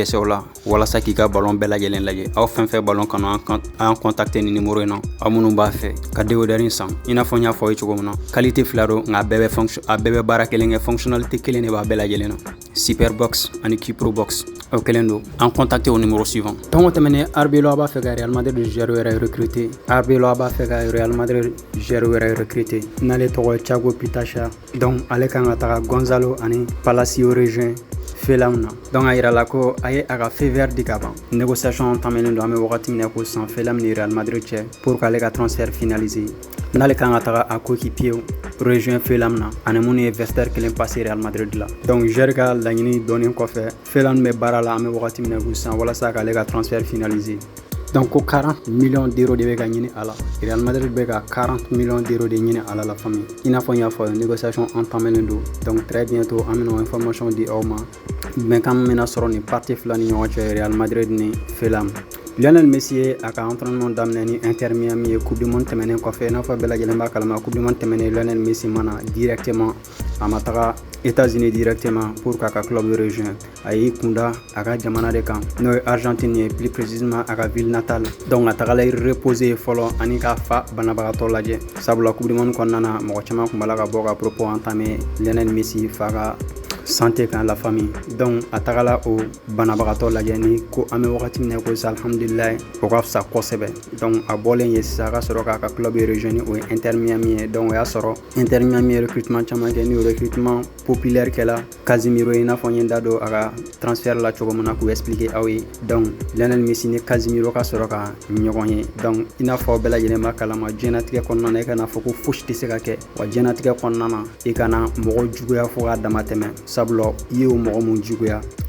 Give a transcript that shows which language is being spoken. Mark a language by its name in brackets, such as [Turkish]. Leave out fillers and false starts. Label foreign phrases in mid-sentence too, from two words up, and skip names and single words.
[Bambara] dɛsɛ o la walasa k'i ka ballon bɛɛ lajɛlen lajɛ aw fɛn fɛn ballon kanu an contacter ni numéro in na aw minnu b'a fɛ ka décodeur in san i n'a fɔ n y'a fɔ aw ye cogo min na qualité fila don nka a bɛɛ bɛ baara kelen kɛ fonctionnalité kelen de b'a bɛɛ lajɛlen na Superbox ani Q-Pro-Box o kelen don an contacter [French] au numéro suivant [Bambara] donc o tɛmɛnen Arbelo a b'a fɛ ka Real Madrid joueur wɛrɛ recruter Arbelo a b'a fɛ ka Real Madrid joueur wɛrɛ recruter n'ale tɔgɔ ye Thiago Pitacha donc ale kan ka taga Gonzalo ani Palacio rejoint Fulham na donc a yira la ko a ye a ka [French] feu vert [Bambara] di ka ban négociation tɛmɛnen don an bɛ wagati min na ko san Fulham ni Real Madrid cɛ pour k'ale ka transfert finaliser n'ale kan ka taga a [French] coéquipier rejoint [Bambara] Fulham na ani minnu ye vestiaire kelen passer Real Madrid la donc joueur ka laɲini dɔɔnin kɔfɛ Fulham bɛ baara la an bɛ wagati min na ko sisan walasa k'ale ka transfert finaliser donc ko 40 millions d'euros de bɛ ka ɲini a la Real Madrid bɛ ka 40 millions d'euros de ɲini a la famille i n'a fɔ n y'a fɔ [French] négociation entamée [Bambara] don donc [French] très bientôt [Bambara] an bɛna information di aw ma bɛnkan min bɛna sɔrɔ nin partie fila ni ɲɔgɔn cɛ Real Madrid ni Fulham Lionel Messi ye a ka entraînement daminɛ ni Inter Miami ye Coupe du Monde tɛmɛnen kɔfɛ i n'a fɔ bɛɛ lajɛlen b'a kalama Coupe du Monde tɛmɛnen Lionel Messi mana directement a ma taga États-Unis directement pour k'a ka club rejoindre a y'i kunda a ka jamana de kan n'o ye Argentine ye [French] plus précisément [Bambara] a ka ville natale donc a tagala reposer fɔlɔ ani k'a fa banabagatɔ lajɛ sabula Coupe du Monde kɔnɔna na mɔgɔ caman tun b'a la ka bɔ ka [French] propos entamer [Bambara] Lionel Messi fa ka santé kan [French] la famille [Bambara] donc a tagala o banabagatɔ lajɛ ni ko an bɛ wagati min na ko sisan alhamdulilayi o ka fisa kosɛbɛ donc a bɔlen ye sisan a ka sɔrɔ k'a ka club rejoindre o ye Inter Miami ye donc o y'a sɔrɔ Inter Miami ye recrutement caman kɛ ni o [French] recrutement populaire [Bambara] kɛla Casemiro i n'a fɔ n ye da don a ka transfert la cogo min na k'o expliquer aw ye donc Lionel Messi ni Casemiro ka sɔrɔ ka ɲɔgɔn ye donc i n'a fɔ bɛɛ lajɛlen b'a kalama diɲɛlatigɛ kɔnɔna na i kana fɔ ko fosi tɛ se ka kɛ wa diɲɛlatigɛ kɔnɔna na i kana mɔgɔ juguya fo k'a dama tɛmɛ sabula i y'o mɔgɔ mun juguya